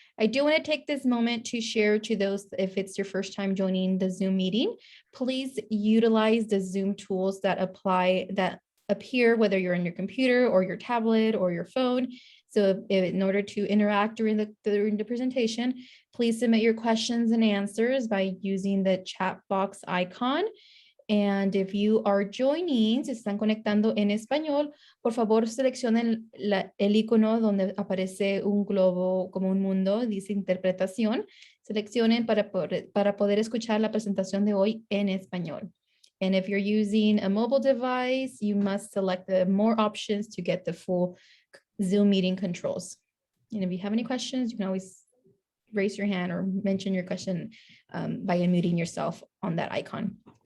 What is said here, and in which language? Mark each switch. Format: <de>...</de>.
<en>I do want to take this moment to share to those, if it's your first time joining the Zoom meeting, please utilize the Zoom tools that appear, whether you're on your computer or your tablet or your phone. So in order to interact during the presentation, please submit your questions and answers by using the chat box icon. And if you are joining,</en> <es>se están conectando en español, por favor seleccionen el icono donde aparece un globo como un mundo, dice interpretación. Seleccionen para poder escuchar la presentación de hoy en español.</es> <en>And if you're using a mobile device, you must select the more options to get the full Zoom meeting controls. And if you have any questions, you can always raise your hand or mention your question by unmuting yourself on that icon.</en>